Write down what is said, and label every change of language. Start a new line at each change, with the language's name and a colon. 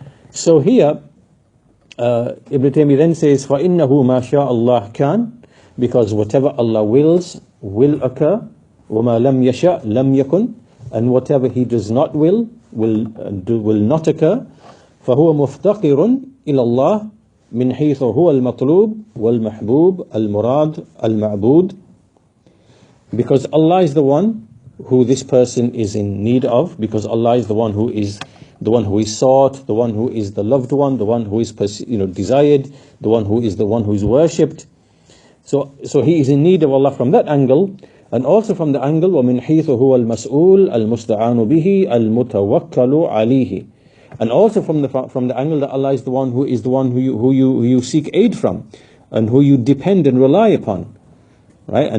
English: So here, Ibn Taymiyyah then says,
Arabic: فَإِنَّهُ مَا شَاءَ اللَّهُ كَانَ,
English: because whatever Allah wills will occur,
Arabic: وَمَا لَمْ يَشَأْ لَمْ يَكُنْ,
English: and whatever he does not will not occur.
Arabic: فهو مفتقر إلى الله من حيث هو المطلوب والمحبوب المراد المعبود.
English: Because Allah is the one who this person is in need of, because Allah is the one who is sought, the one who is the loved one, the one who is desired, the one who is worshipped. So he is in need of Allah from that angle, and also from the angle
Arabic: وَمِنْ حَيْثُ هُوَ الْمَسْئُولُ الْمُسْتَعَانُ بِهِ الْمُتَوَكَّلُ عَلَيْهِ,
English: and also from the angle that Allah is the one who you seek aid from, and who you depend and rely upon, right?